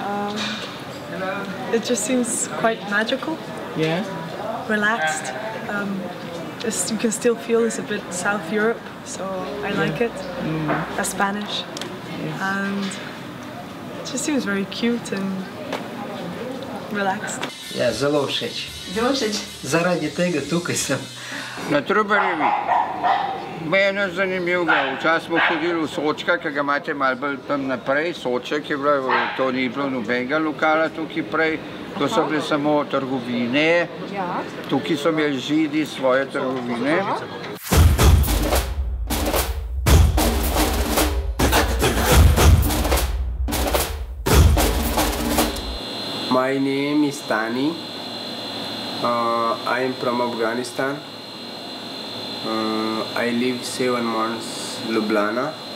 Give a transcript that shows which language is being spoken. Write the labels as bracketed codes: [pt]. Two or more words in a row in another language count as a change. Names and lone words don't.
[en] It just seems quite magical. Yeah. Relaxed. You can still feel it's a bit South Europe, so I like it. That's Spanish. And it just seems very cute and relaxed. [sl] Ja, zelo všeč. Zelo všeč. Zaradi tega tukaj sem. Na Trubarjevi. Meni je zanimivega. Včasih smo hodili v Sočka, ki ga imate malo bolj tam naprej. Soček je bilo, to ni bilo nobenega lokala tukaj prej. To so bile samo trgovine. Tukaj so imeli Židi svoje trgovine. [en] My name is Tani. I am from Afghanistan. I live 7 months in Ljubljana.